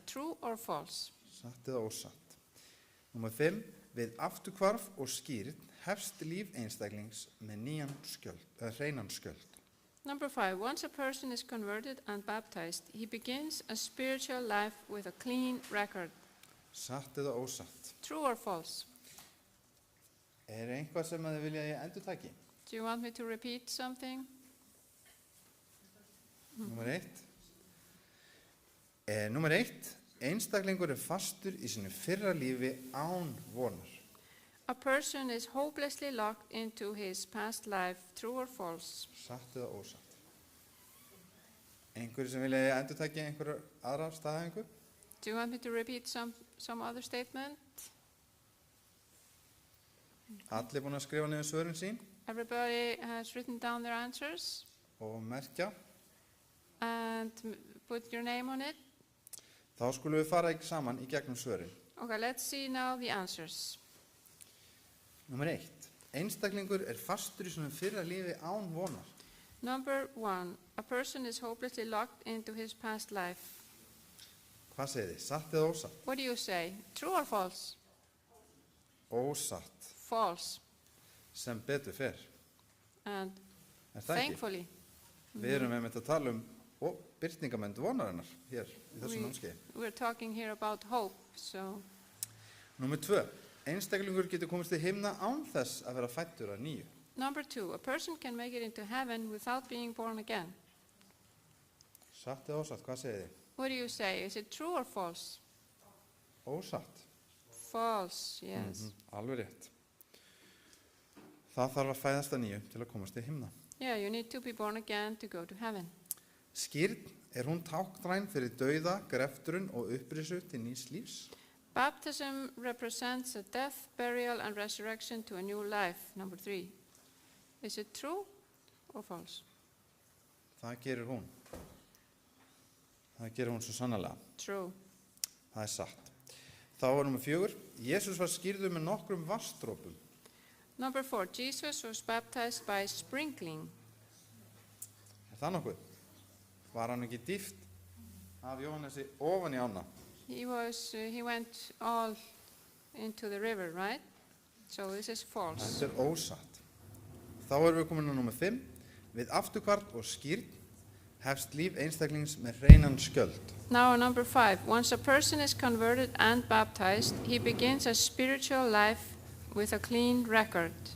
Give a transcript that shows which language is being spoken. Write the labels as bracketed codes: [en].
[en] True or false? [is] Satt eða ósatt. Númer 5. Við afturkvarf og skýrð hefst líf einstaklings með hreinan skjöld. [en] Number 5, once a person is converted and baptized, he begins a spiritual life with a clean record. [is] Satt eða ósatt. [en] True or false? [is] Eitthvað sem þið vilja ég endurtaki? [en] Do you want me to repeat something? [is] Númer 1. Númer 1. Einstaklingur fastur í sínu fyrra lífi án vonar. [en] A person is hopelessly locked into his past life. True or false? [is] Satt eða ósatt. Einhverju sem vilja ég endurtaki einhverju aðra staðhæfingu? [en] Do you want me to repeat some other statement? [is] Allir búin að skrifa niður svörin sín [en] Everybody has written down their answers [is] og merkja. [en] and put your name on it. [is] Þá skulum við fara saman í gegnum svörin. [en] Okay, let's see now the answers. [is] Númer 1. Einstaklingur fastur í sínu fyrra lífi án vonar. [en] Number 1, a person is hopelessly locked into his past life. [is] Hvað segir þið? Satt eða ósatt? [en] What do you say? True or false? [is] Ósatt. [en] False. [is] Sem betur fer. [en] And [is] Er það ekki? [en] thankfully, [is] Við erum einmitt að tala birtingamönd vonarinnar hér í þessu námskeiði. [en] we're talking here about hope. So, [is] Númer 2. Einstaklingur getur komist til himna án þess að vera fæddur að nýju. [en] number 2, a person can make it into heaven without being born again. [is] Satt eða ósatt? Hvað segir þið? [en] What do you say? Is it true or false? [is] Ósatt. [en] False, yes. [is] Alveg rétt. Það þarf að fæðast að nýju til að komast til himna. [en] Yeah, you need to be born again to go to heaven. [is] Skírn, hún táknræn fyrir dauða, greftrun og upprisu til nýs lífs? [en] Baptism represents a death, burial, and resurrection to a new life. Number 3. Is it true or false? [is] Það gerir hún. Það gerir hún svo sannarlega. [en] True. [is] Það er satt. Þá var nummer 4. Jesús var skírður með nokkrum vatnsdropum. [en] Number 4. Jesus was baptized by sprinkling. Er það nokkuð? Var hann ekki dýft af Jóhannesi ofan í ána? He went all into the river, right? So this is false. [is] Þetta er ósatt. Þá erum við komin á nummer 5. Við afturkvarf og skírn hefst líf einstaklings með hreinan skjöld. [en] Now number 5. Once a person is converted and baptized, he begins a spiritual life with a clean record.